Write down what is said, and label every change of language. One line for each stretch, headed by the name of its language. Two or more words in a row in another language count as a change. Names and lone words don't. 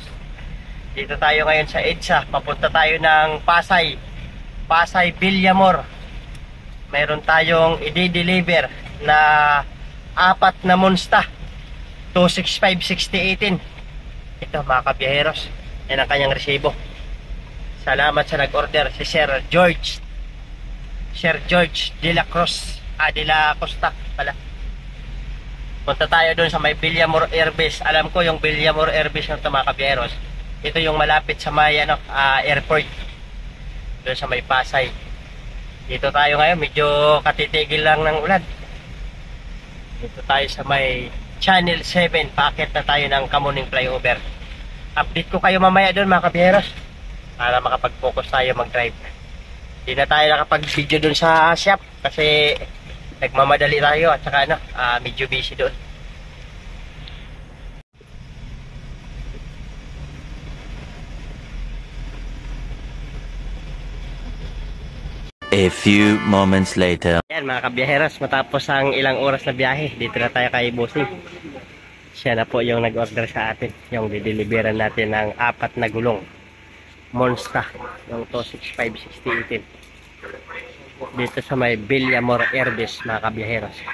Filipino: Dito tayo ngayon sa EDSA, papunta tayo ng Pasay, Pasay Villamor. Meron tayong i-deliver na apat na Monsta, 265-6018. Ito mga kabiyeros, yan ang kanyang resibo. Salamat sa nag-order, si Sir George de la Cruz, de la Costa pala. Punta tayo doon sa may Villamor Airbase. Alam ko yung Villamor Airbase ng mga kabiyeros. Ito yung malapit sa may airport. Doon sa may Pasay. Dito tayo ngayon. Medyo katitigil lang ng ulan. Dito tayo sa may Channel 7. Paakit na tayo ng Kamuning Flyover. Update ko kayo mamaya doon mga kabiyeros. Para makapag-focus tayo mag-drive. Hindi na tayo nakapag-video doon sa shop. Kasi nagmamadali tayo at saka medyo busy doon.
English: A few moments later.
Filipino: Yan mga kabiyaheros, matapos ang ilang oras na biyahe, dito na tayo kay Bossing. Siya na po yung nag-order sa atin. Yung dideliveran natin ng apat na gulong Monsta, yung 265-6018. Dito sa may Villamor Airbase mga kabiyaheros.